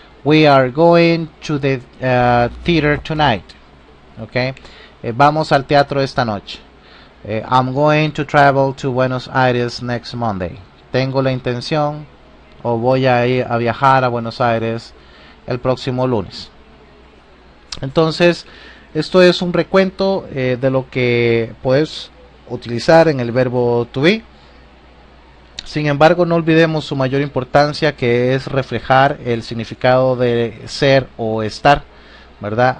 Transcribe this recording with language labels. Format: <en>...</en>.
<en>We are going to the theater tonight. Okay.</en> <es>Vamos al teatro esta noche.</es> <en>I'm going to travel to Buenos Aires next Monday.</en> <es>Tengo la intención o voy a ir a viajar a Buenos Aires el próximo lunes. Entonces, esto es un recuento de lo que puedes utilizar en el verbo to be. Sin embargo, no olvidemos su mayor importancia, que es reflejar el significado de ser o estar, ¿verdad?</es>